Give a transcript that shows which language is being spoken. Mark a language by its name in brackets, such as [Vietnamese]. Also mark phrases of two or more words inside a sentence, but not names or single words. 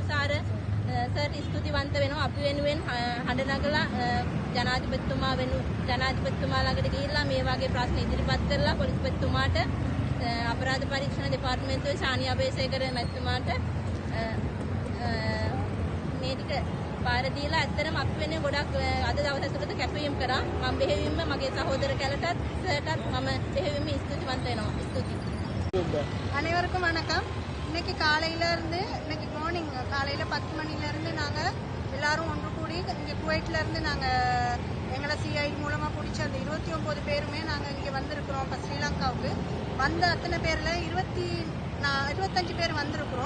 [Sinhala] ඇත්තටම තුෂාර සර් ස්තුතිවන්ත වෙනවා අපි වෙනුවෙන් හඬ නගලා ජනාධිපතිතුමා ජනාධිපතිතුමා ළඟට ගිහිල්ලා මේ වගේ ප්‍රශ්න ඉදිරිපත් කරලා පොලිස්පතිතුමාට අපරාධ පරීක්ෂණ දෙපාර්තමේන්තුවේ ශානි අබේසේකර මැතිතුමාට මේ ටික පාර දීලා ඇත්තටම අපි වෙනුවෙන් ගොඩක් අද දවස් ඇතුළත කැපවීම කරා මම බෙහෙවින්ම මගේ සහෝදර කැලටත් සර්ටත් මම බෙහෙවින්ම ස්තුතිවන්ත වෙනවා ස්තුතියි [Tamil] அனைவருக்கும் வணக்கம். இன்னைக்கு இன்னைக்கு மார்னிங் காலையில் 10 மணிலேருந்து நாங்கள் எல்லாரும் ஒன்று கூடி இங்கே குவைட்லேருந்து நாங்கள் எங்களை சிஐடி மூலமாக பிடிச்ச அந்த 29 பேருமே நாங்கள் இங்கே வந்திருக்கிறோம். இப்போ ஸ்ரீலங்காவுக்கு வந்த அத்தனை பேரில் 25 பேர் வந்திருக்கிறோம்.